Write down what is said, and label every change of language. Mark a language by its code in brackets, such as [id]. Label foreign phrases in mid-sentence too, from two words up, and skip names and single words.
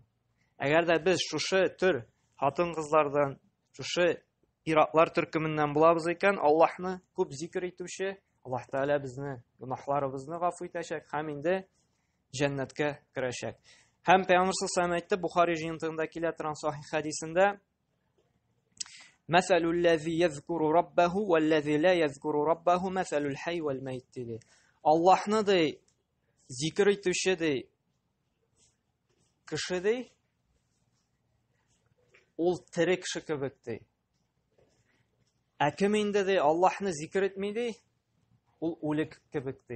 [tt] Әгәр дә без шушы төр хатын-кызлардан, шушы иратлар төркеменнән булабыз икән, Аллаһны күп зикр итүче, Аллаһ Тааля безне гөнаһларыбызны гафу итәчәк һәм инде җәннәткә керәчәк. Һәм Пәйгамбер [ar] صلى الله عليه [tt] Бухари җыентыгында килә торган сахих хәдисендә: [ar] "مثل الذي يذكر ربه والذي لا يذكر ربه مثل الحي والميت." [tt] Диде. Аллаһны ди зикр итүче ди кеше ди, ул тере кеше кебек ди. Ә кем инде ди Аллаһны зикр итми ди, ул үлек кебек ди.